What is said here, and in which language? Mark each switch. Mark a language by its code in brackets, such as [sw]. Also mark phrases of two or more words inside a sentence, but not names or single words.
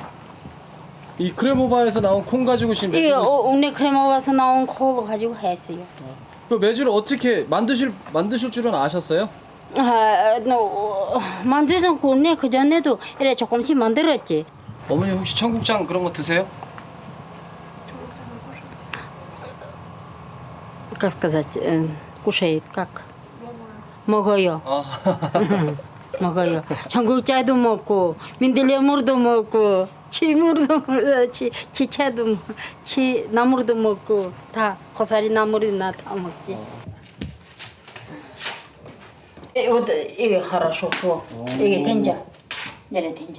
[ko] 이 크레모바에서 나온 콩 가지고 지금 이게 메주를, 옥내 크레모바서 나온 코 가지고 했어요. 그 메주를 어떻게 만드실 줄은 아셨어요? 만들던 콩내 그 전에도 이래 조금씩 만들었지. 어머니 혹시 청국장 그런 거 드세요? [ru] Как сказать, кушает как? [ko] 먹어요. 먹어요. 청국장도 먹고, 민들레물도 먹고, 치차도, 나물도 먹고, 다 고사리 나물이나 다 먹지. 이게 хорошо, 이게 된장, 내래 된장.